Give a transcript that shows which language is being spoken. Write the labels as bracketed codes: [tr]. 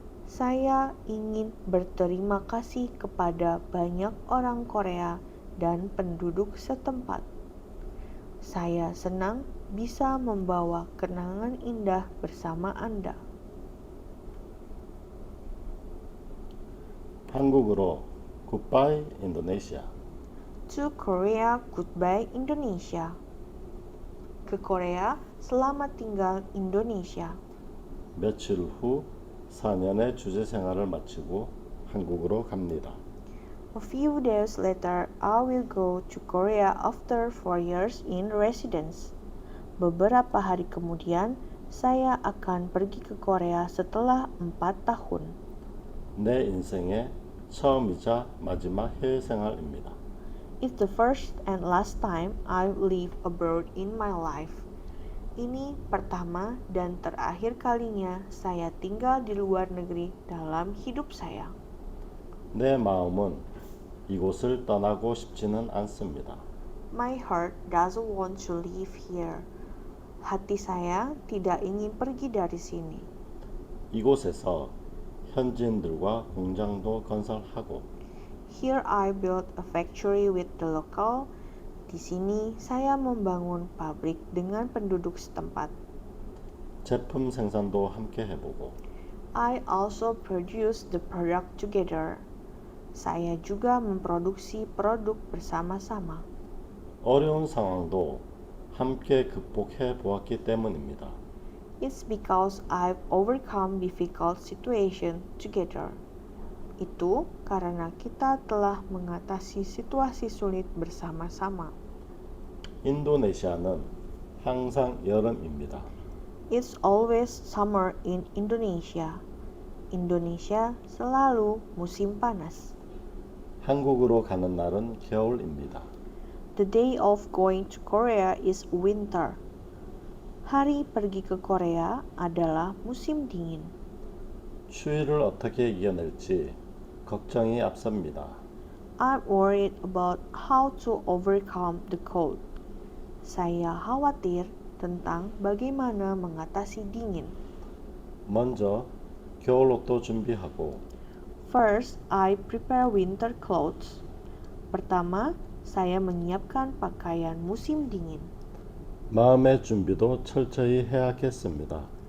[id] Saya ingin berterima kasih kepada banyak orang Korea dan penduduk setempat. Saya senang bisa membawa kenangan indah bersama Anda. [ko] 한국으로 [en] Goodbye Indonesia. To Korea, goodbye Indonesia. [id] Ke Korea, selamat tinggal Indonesia. [ko] 며칠 후 4년의 주재 생활을 마치고 한국으로 갑니다. [en] A few days later, I will go to Korea after 4 years in residence. [id] Beberapa hari kemudian, saya akan pergi ke Korea setelah 4 tahun. [ko] 내 인생의 처음이자 마지막 해외 생활입니다. [en] It's the first and last time I live abroad in my life. [id] Ini pertama dan terakhir kalinya saya tinggal di luar negeri dalam hidup saya. [ko] 내 마음은 이곳을 떠나고 싶지는 않습니다. [en] My heart doesn't want to live here. [id] Hati saya tidak ingin pergi dari sini. [ko] 이곳에서 현지인들과 공장도 건설하고 [en] Here I built a factory with the local. [id] Di sini saya membangun pabrik dengan penduduk setempat. [ko] 제품 생산도 함께 해보고 [en] I also produce the product together. [id] Saya juga memproduksi produk bersama-sama. [ko] 어려운 상황도 함께 극복해 보았기 때문입니다. [en] It's because I've overcome difficult situation together. [id] Itu karena kita telah mengatasi situasi sulit bersama-sama. [ko] 인도네시아는 항상 여름입니다. [en] It's always summer in Indonesia. [id] Indonesia selalu musim panas. [ko] 한국으로 가는 날은 겨울입니다. [en] The day of going to Korea is winter. [id] Hari pergi ke Korea adalah musim dingin. [ko] 추위를 어떻게 이겨낼지 걱정이 앞섭니다. [en] I'm worried about how to overcome the cold. [id] Saya khawatir tentang bagaimana mengatasi dingin. [ko] 먼저 겨울옷도 준비하고 [en] First, I prepare winter clothes. [id] Pertama, saya menyiapkan pakaian musim dingin. [ko] 마음의 준비도 철저히 해야겠습니다.